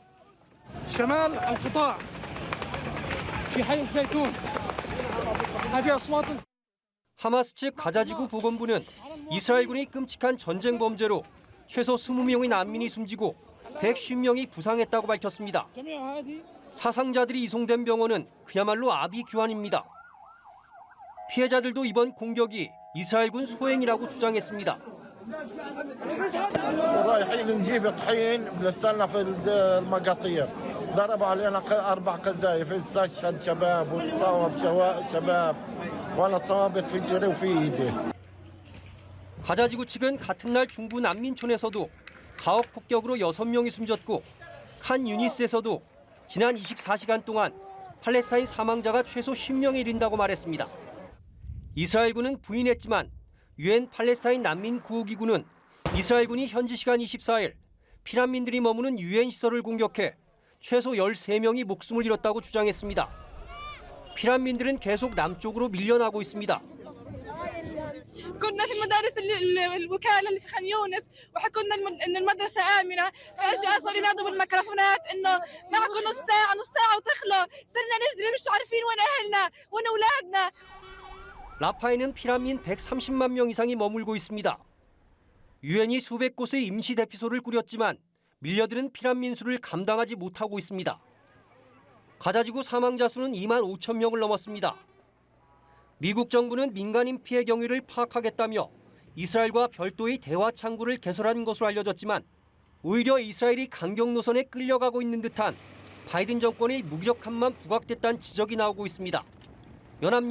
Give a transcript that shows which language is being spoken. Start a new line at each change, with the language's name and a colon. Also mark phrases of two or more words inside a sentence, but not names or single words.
Korean: 하마스 측 가자지구 보건부는 이스라엘군이 끔찍한 전쟁 범죄로 최소 20명의 난민이 숨지고 150명이 부상했다고 밝혔습니다. 사상자들이 이송된 병원은 그야말로 아비규환입니다. 피해자들도 이번 공격이 이스라엘군 소행이라고 주장했습니다.
Arabic: رايحين نجيب طحين لسنا في المقاطير ضربوا علينا 4 قذايف استشهد شباب وتصاب شباب وانا تصابت في جري وفي ايدي.
Korean: 가자지구 측은 같은 날 중부 난민촌에서도 가혹 폭격으로 6명이 숨졌고 칸 유니스에서도 지난 24시간 동안 팔레스타인 사망자가 최소 10명에 이른다고 말했습니다. 이스라엘군은 부인했지만 유엔 팔레스타인 난민 구호기구는 이스라엘군이 현지 시간 24일 피난민들이 머무는 유엔 시설을 공격해 최소 13명이 목숨을 잃었다고 주장했습니다. 피난민들은 계속 남쪽으로 밀려나고 있습니다.
Arabic: كنا في مدارس الوكالة اللي في خان يونس وحكوا لنا إنه المدرسة آمنة، فجأة صاروا ينادوا بالميكروفونات إنه معكم نص ساعة وتخلوا، صرنا نجري مش عارفين وين أهلنا وين أولادنا.
Korean: 라파에는 피난민 130만 명 이상이 머물고 있습니다. 유엔이 수백 곳의 임시 대피소를 꾸렸지만 밀려드는 피난민 수를 감당하지 못하고 있습니다. 가자지구 사망자 수는 2만 5천 명을 넘었습니다. 미국 정부는 민간인 피해 경위를 파악하겠다며 이스라엘과 별도의 대화 창구를 개설한 것으로 알려졌지만 오히려 이스라엘이 강경 노선에 끌려가고 있는 듯한 바이든 정권의 무기력함만 부각됐다는 지적이 나오고 있습니다.